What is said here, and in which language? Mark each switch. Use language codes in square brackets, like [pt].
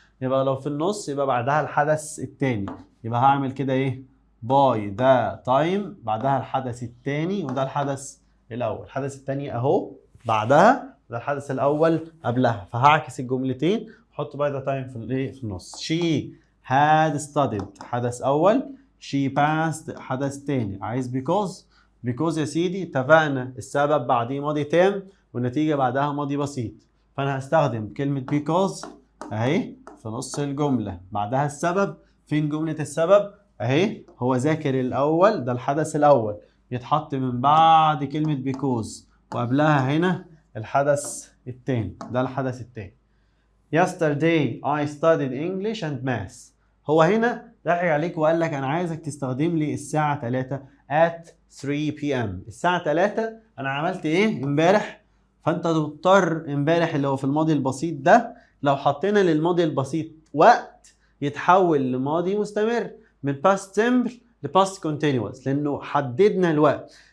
[ar] يبقى لو في النص يبقى بعدها الحدث الثاني. يبقى هعمل كده ايه؟ by the time بعدها الحدث الثاني، وده الحدث الاول. الحدث الثاني اهو بعدها، ده الحدث الاول قبلها، فهعكس الجملتين احط by the time في النص. [en] she had studied [ar] حدث اول، [en] she passed [ar] حدث تاني. عايز because يا سيدي اتفقنا السبب بعديه ماضي تام والنتيجة بعدها ماضي بسيط، فانا هستخدم كلمة because اهي في نص الجملة بعدها السبب. فين جملة السبب؟ اهي، هو ذاكر الاول، ده الحدث الاول يتحط من بعد كلمة because، وقبلها هنا الحدث التاني، ده الحدث التاني. [en] Yesterday I studied English and Math. [ar] هو هنا ضحك عليك وقال لك انا عايزك تستخدم لي الساعة 3 [en] at 3 p.m. [ar] الساعة 3 انا عملت ايه امبارح؟ فانت تضطر امبارح اللي هو في الماضي البسيط ده، لو حطينا للماضي البسيط وقت يتحول لماضي مستمر من past simple ل past continuous، لانه حددنا الوقت.